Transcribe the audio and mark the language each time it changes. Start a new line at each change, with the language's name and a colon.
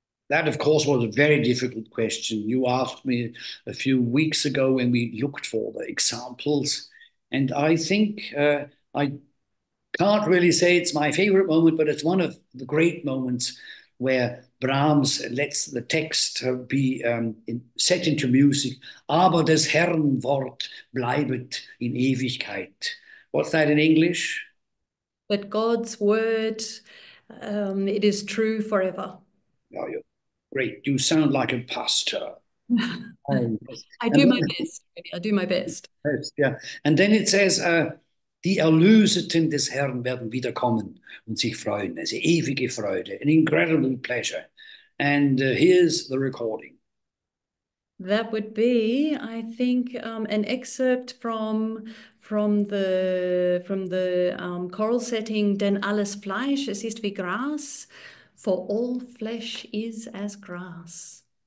English: That, of course, was a very difficult question. You asked me a few weeks ago when we looked for the examples. And I think I can't really say it's my favorite moment, but it's one of the great moments where Brahms lets the text be set into music.
German: Aber des Herrn Wort bleibet in Ewigkeit.
English: What's that in English? But God's word, it is true forever. Oh, you're great. You sound like a pastor. I do my best. I do my best. Yeah. And then it says,
German: die Erlöseten des Herrn werden wiederkommen und sich freuen.
English: Also
German: ewige Freude,
English: an incredible pleasure. And here's the recording. That would be, I think, an excerpt from the choral setting.
German: Denn alles Fleisch, es ist wie Gras,
English: for all flesh is as grass.